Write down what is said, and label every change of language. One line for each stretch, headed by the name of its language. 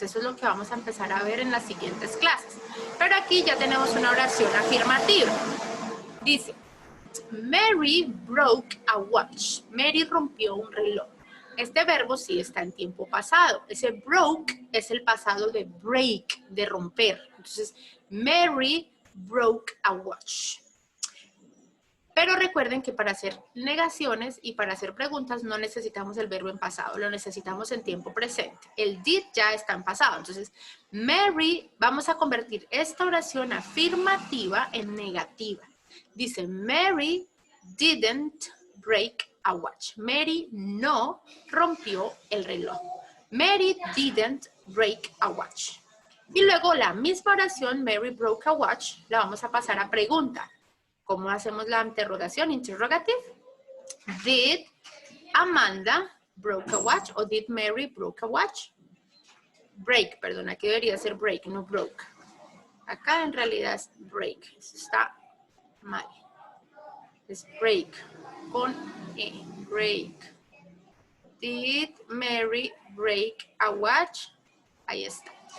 Spanish: Eso es lo que vamos a empezar a ver en las siguientes clases. Pero aquí ya tenemos una oración afirmativa. Dice,
English: Mary broke a watch.
Spanish: Mary rompió un reloj. Este verbo sí está en tiempo pasado. Ese broke es el pasado de break, de romper. Entonces,
English: Mary broke a watch.
Spanish: Pero recuerden que para hacer negaciones y para hacer preguntas no necesitamos el verbo en pasado, lo necesitamos en tiempo presente. El did ya está en pasado. Entonces, Mary, vamos a convertir esta oración afirmativa en negativa. Dice,
English: Mary didn't break a watch.
Spanish: Mary no rompió el reloj.
English: Mary didn't break a watch.
Spanish: Y luego la misma oración,
English: Mary broke a watch,
Spanish: la vamos a pasar a pregunta. ¿Cómo hacemos la interrogación?
English: Interrogative. Did Amanda broke a watch o did Mary broke a watch?
Spanish: Break, perdón, aquí debería ser break, no broke. Acá en realidad es break, eso está mal. Es break, con E, break.
English: Did Mary break a watch?
Spanish: Ahí está.